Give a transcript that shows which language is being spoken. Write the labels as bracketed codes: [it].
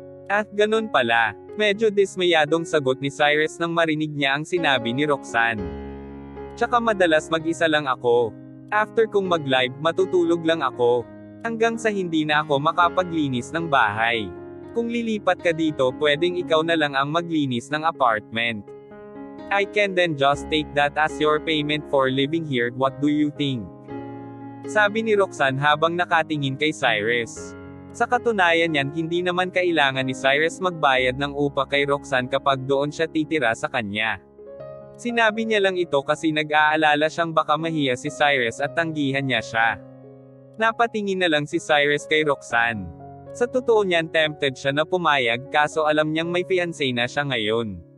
[tl] At ganun pala. Medyo dismayadong sagot ni Cyrus nang marinig niya ang sinabi ni Roxanne. Tsaka madalas mag-isa lang ako. After kong mag-live, matutulog lang ako. Hanggang sa hindi na ako makapaglinis ng bahay. Kung lilipat ka dito, pwedeng ikaw na lang ang maglinis ng apartment. [en] I can then just take that as your payment for living here, what do you think? [tl] Sabi ni Roxanne habang nakatingin kay Cyrus. Sa katunayan yan, hindi naman kailangan ni Cyrus magbayad ng upa kay Roxanne kapag doon siya titira sa kanya. Sinabi niya lang ito kasi nag-aalala siyang baka mahiya si Cyrus at tanggihan niya siya. Napatingin na lang si Cyrus kay Roxanne. Sa totoo niyan tempted siya na pumayag kaso alam niyang may fiancé na siya ngayon.